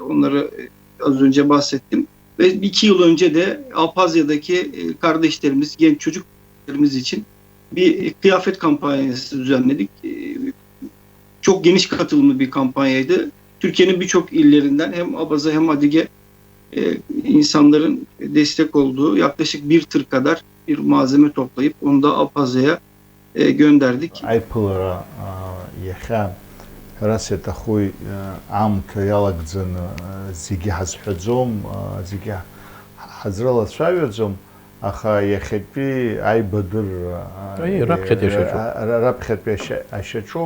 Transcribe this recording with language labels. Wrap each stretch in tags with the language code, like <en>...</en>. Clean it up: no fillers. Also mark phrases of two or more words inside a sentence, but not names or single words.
<tr>Onları az önce bahsettim. Ve 2 yıl önce de Apazya'daki kardeşlerimiz, genç çocuklarımız için bir kıyafet kampanyası düzenledik. Çok geniş katılımlı bir kampanyaydı. Türkiye'nin birçok illerinden hem Abaza hem Adige insanların destek olduğu yaklaşık bir tır kadar bir malzeme toplayıp onu da Apazya'ya gönderdik.</tr> <ab>Айԥылара иахьа ҳәарас иаҭаху аамҭа иалагӡаны зегьы ҳазҳәаӡом, зегьы ҳазрылацәажәаӡом, аха иахьатәи аибадырра раԥхьатәи ашьаҿоуп.</ab>